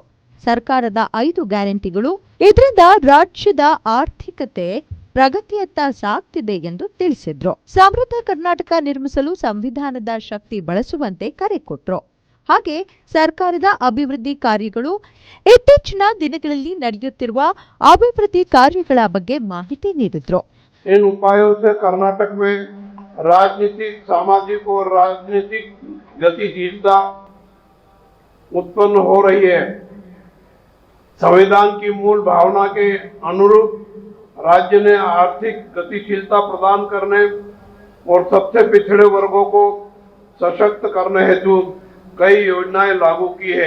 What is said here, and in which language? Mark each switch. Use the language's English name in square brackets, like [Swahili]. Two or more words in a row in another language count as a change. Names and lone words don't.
[Kannada] ಸರ್ಕಾರದ 5 ಗ್ಯಾರಂಟಿಗಳು ಇದರಿಂದ ರಾಜ್ಯದ ಆರ್ಥಿಕತೆ ಪ್ರಗತಿಯತ್ತ ಸಾಗ್ತಿದೆ ಎಂದು ತಿಳಿಸಿದ್ರು. ಸಮೃದ್ಧ ಕರ್ನಾಟಕ ನಿರ್ಮಿಸಲು ಸಂವಿಧಾನದ ಶಕ್ತಿ ಬಳಸುವಂತೆ ಕರೆ ಕೊಟ್ರು. ಹಾಗೆ ಸರ್ಕಾರದ ಅಭಿವೃದ್ಧಿ ಕಾರ್ಯಗಳು, ಇತ್ತೀಚಿನ ದಿನಗಳಲ್ಲಿ ನಡೆಯುತ್ತಿರುವ ಅಭಿವೃದ್ಧಿ ಕಾರ್ಯಗಳ ಬಗ್ಗೆ ಮಾಹಿತಿ ನೀಡಿದ್ರು. [Hindi] इन उपायों से कर्नाटक में राजनीतिक, सामाजिक और राजनीतिक गतिशीलता उत्पन्न हो रही है. संविधान की मूल भावना के अनुरूप राज्य ने आर्थिक गतिशीलता प्रदान करने और सबसे पिछड़े वर्गों को सशक्त करने हेतु कई योजनाएं लागू की है.